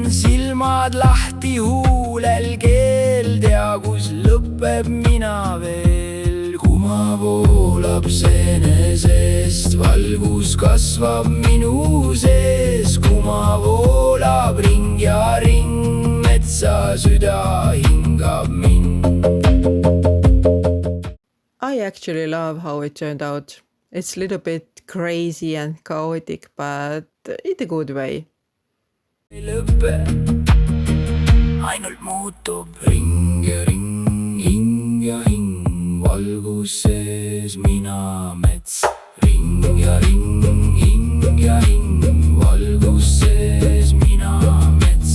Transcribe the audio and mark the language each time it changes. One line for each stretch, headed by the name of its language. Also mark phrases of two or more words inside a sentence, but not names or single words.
Estonian: Silmad lahti, huulel keel, tea kus lõpeb mina veel. Kuma voolab seenesest, valgus kasvab minu sees. Kuma voolab ring ja ring, metsa süda hingab mind.
English: I actually love how it turned out. It's a little bit crazy and chaotic, but in a good way.
Estonian: Ei lõppe, ainult muutub. Ring ja ring, hing ja hing, valgus sees mina mets. Ring ja ring, hing ja hing, valgus sees mina mets.